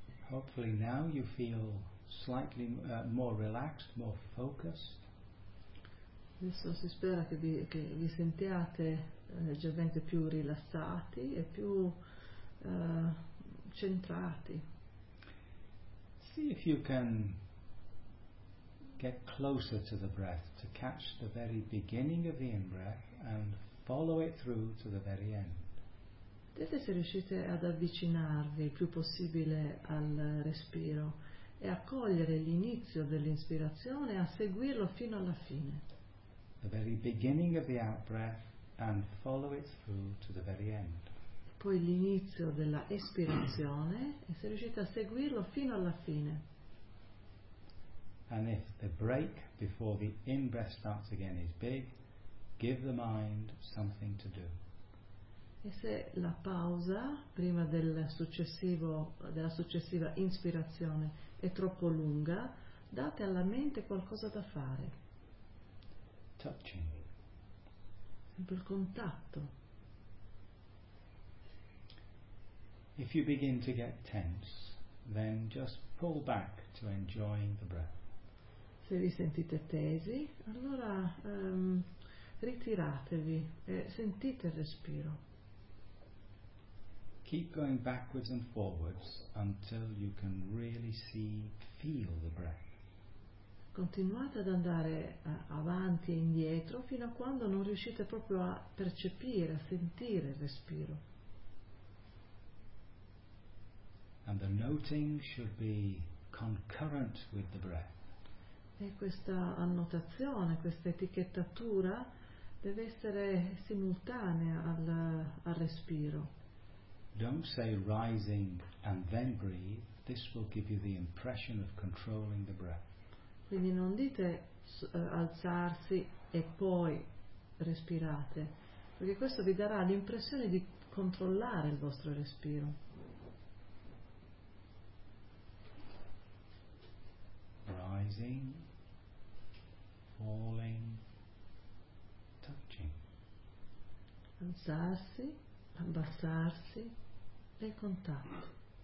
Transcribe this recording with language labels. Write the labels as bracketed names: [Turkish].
[English] Hopefully now you feel slightly more relaxed, more focused. [Italian] Adesso si spera che vi sentiate leggermente più rilassati e più centrati. [English] See if you can get closer to the breath, to catch the very beginning of the in-breath and follow it through to the very end. [Italian] Vedete se riuscite ad avvicinarvi il più possibile al respiro e a cogliere l'inizio dell'inspirazione e a seguirlo fino alla fine. [English] The very beginning of the out-breath and follow it through to the very end. [Italian] Poi l'inizio della espirazione e se riuscite a seguirlo fino alla fine. [English] And if the break before the in-breath starts again is big, give the mind something to do. [Italian] E se la pausa prima della successiva inspirazione è troppo lunga, date alla mente qualcosa da fare. [English] Touching. [Italian] Sempre il contatto. [English] If you begin to get tense, then just pull back to enjoying the breath. [Italian] Se vi sentite tesi, allora ritiratevi e sentite il respiro. [English] Keep going backwards and forwards until you can really see, feel the breath. [Italian] Continuate ad andare avanti e indietro fino a quando non riuscite proprio a percepire, a sentire il respiro. [English] And the noting should be concurrent with the breath. [Italian] E questa annotazione, questa etichettatura deve essere simultanea al respiro. [English] Don't say rising and then breathe. This will give you the impression of controlling the breath. [Italian] Quindi non dite alzarsi e poi respirate, perché questo vi darà l'impressione di controllare il vostro respiro. [English] Rising, falling, touching. [Italian] Alzarsi, abbassarsi. E contatto.